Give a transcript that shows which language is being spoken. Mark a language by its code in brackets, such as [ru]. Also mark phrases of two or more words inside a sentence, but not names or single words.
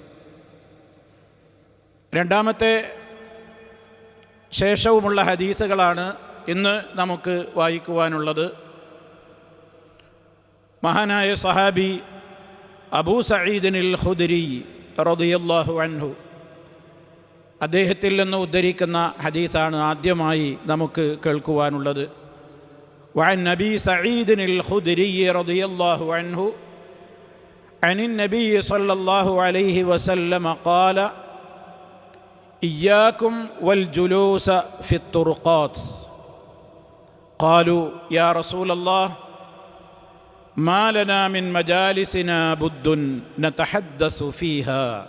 [ml] രണ്ടാമത്തെ ശേഷവുമുള്ള ഹദീസുകളാണ് ഇന്ന് നമുക്ക് വായിക്കുവാനുള്ളത്. മഹാനായ സഹാബി അബൂ സഈദിനിൽ ഖുദ്രി [ar] رضي الله عنه [ml] അദ്ദേഹത്തിൽ നിന്ന് ഉദ്ധരിക്കുന്ന ഹദീസാണ് ആദ്യമായി നമുക്ക് കേൾക്കുവാനുള്ളത്. [ar] وعن أبي سعيد الخدري رضي الله عنه عن النبي صلى الله عليه وسلم قال إياكم والجلوس في الطرقات قالوا يا رسول الله ما لنا من مجالسنا بد نتحدث فيها